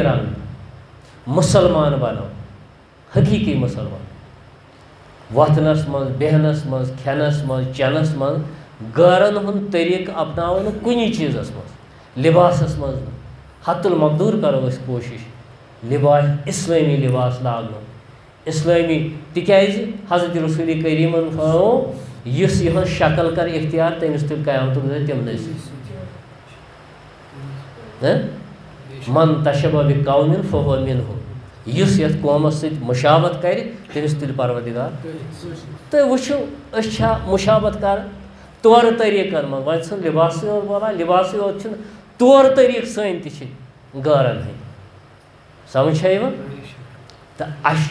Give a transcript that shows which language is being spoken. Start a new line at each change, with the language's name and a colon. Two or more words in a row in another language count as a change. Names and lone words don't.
Kashmiri: رنٛگہٕ مُسلمان بنو حقیٖقی مُسلمان وۄتھنس منٛز بیٚہنس منٛز کھٮ۪نس منٛز چٮ۪نس منٛز غٲرن ہُنٛد طریٖقہٕ اپناوو نہٕ کُنی چیٖزس منٛز لباسس منٛز نہٕ حت المقدوٗر کرو أسۍ کوٗشش لباس اسلٲمی لباس لاگنُک اسلٲمی تِکیٛازِ حضرت رسول کریٖمن فرموو یُس یِہٕنٛز شکل کرِ اختیار تٔمِس تُلہِ قیامتُک دۄہ تِمنٕے سۭتۍ
Arabic: من تشبہ بقوم فہو منہم
Kashmiri: یُس یتھ قومس سۭتۍ مُشابت کرِ تٔمِس تُلہِ پروردگار تُہۍ وٕچھِو أسۍ چھا مُشابت کران طور طریٖقن منٛز وۄنۍ چھُنہٕ لباسٕے یوت بولان لباسٕے یوت چھُنہٕ طور طریٖقہٕ سٲنۍ تہِ چھِ غٲرن ہٕنٛدۍ سمجھ چھا یِوان تہٕ اَسہِ